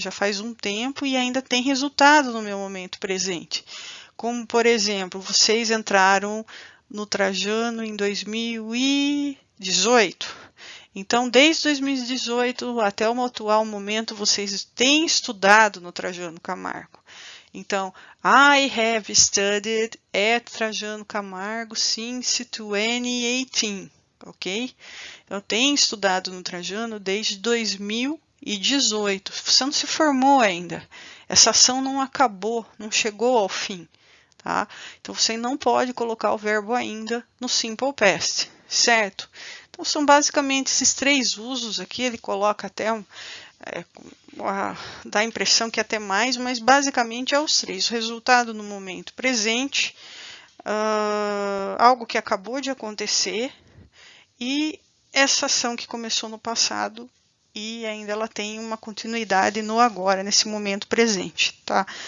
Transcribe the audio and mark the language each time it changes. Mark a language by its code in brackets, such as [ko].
[pt] Já faz um tempo e ainda tem resultado no meu momento presente. Como, por exemplo, vocês entraram no Trajano em 2018. Então, desde 2018 até o atual momento, vocês têm estudado no Trajano Camargo. Então, [en] I have studied at Trajano Camargo since 2018, ok? [pt] Eu tenho estudado no Trajano desde 2018. Você não se formou ainda. Essa ação não acabou, não chegou ao fim. Tá? Então, você não pode colocar o verbo ainda no simple past, certo? Então, são basicamente esses três usos aqui. Ele coloca até, dá a impressão que é até mais, mas basicamente é os três. O resultado no momento presente, algo que acabou de acontecer e essa ação que começou no passado e ainda ela tem uma continuidade no agora, nesse momento presente, tá?